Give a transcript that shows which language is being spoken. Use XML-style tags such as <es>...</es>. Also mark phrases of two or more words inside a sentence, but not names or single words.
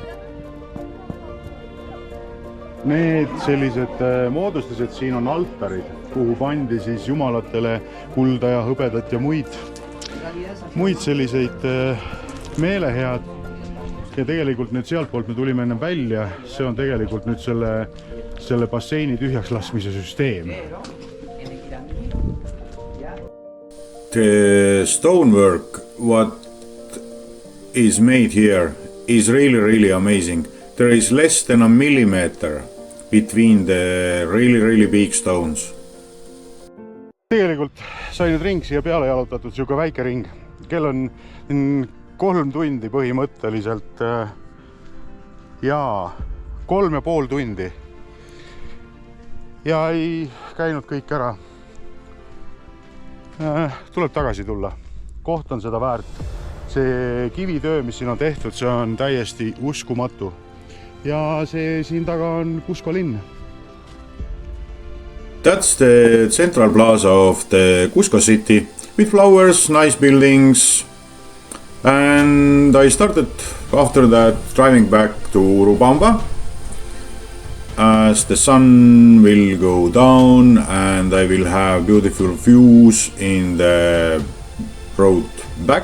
<et>Need sellised moodustused siin on altarid, kuhu pandi siis jumalatele kulda ja hõbedat ja muid selliseid meelehead. Ja tegelikult nüüd sealt poolt me tulime enne välja, see on tegelikult nüüd selle basseini tühjaks laskmise süsteem.</et> <en>The stonework, what is made here is really amazing. There is less than a millimeter between the really big stones.</en> <et>Tegelikult sai nüüd ring siia peale jalutatud, siuke väike ring. Kell on 3 tundi põhimõtteliselt ja 3,5 tundi. Ja ei käinud kõik ära. Tuleb tagasi tulla. Koht on seda väärt. See kivitöö, mis siin on tehtud, see on täiesti uskumatu. Ja see siin taga on Cusco linn.</et> <en>That's the central plaza of the Cusco city with flowers, nice buildings. And I started after that driving back to Urubamba as the sun will go down and I will have beautiful views in the road back.</en>